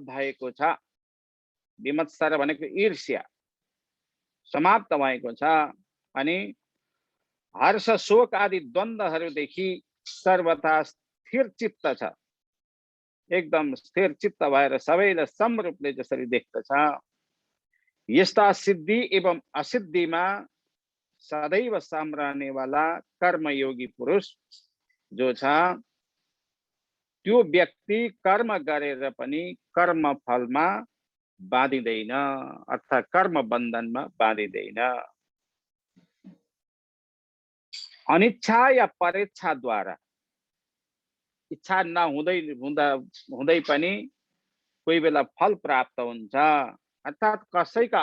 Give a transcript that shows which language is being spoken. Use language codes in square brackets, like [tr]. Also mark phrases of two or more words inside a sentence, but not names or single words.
[ne] भएको छ, विमत्सर भनेको ईर्ष्या समाप्त भएको छ, अनि हर्ष शोक आदि द्वन्द्वहरूदेखि सर्वथा स्थिर चित्त छ, एकदम स्थिर चित्त भएर सबैलाई सम रूपले जसरी देख्दछ, यस्ता सिद्धि एवं असिद्धिमा सदैव सम रहने वाला कर्मयोगी पुरुष जो छ, त्यो व्यक्ति कर्म गरेर पनि कर्म फलमा बाँधिदैन, अर्थात कर्म बन्धनमा बाँधिदैन। अनिच्छा या परेच्छाद्वारा, इच्छा हुँदै पनि कोही बेला फल प्राप्त हुन्छ, अर्थात कसैका